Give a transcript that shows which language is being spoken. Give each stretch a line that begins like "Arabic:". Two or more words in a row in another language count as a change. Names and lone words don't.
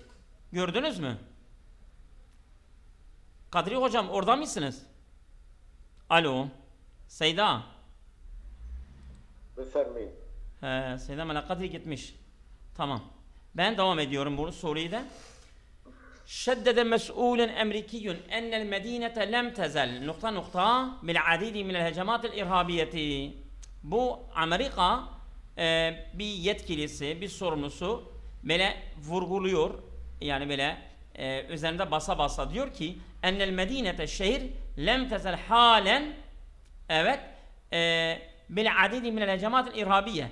Turkish: Gördünüz mü? Kadri hocam orada mısınız? Alo. Seyda. Befirmeyin. Seyda Melek Kadri gitmiş. Tamam. Ben devam ediyorum bu soruyu da.
Arabic: شدد مسؤول أمريكي أن المدينة لم تزل بالعديد من الهجمات الإرهابية.
Turkish: Bu Amerika bir yetkilisi, bir sorumlusu böyle vurguluyor. Yani böyle üzerinde basa basa diyor ki
Arabic: أن المدينة
Turkish: şehir
Arabic: لم تزل
Turkish: halen evet
Arabic: بالعديد من الهجمات إرهابية.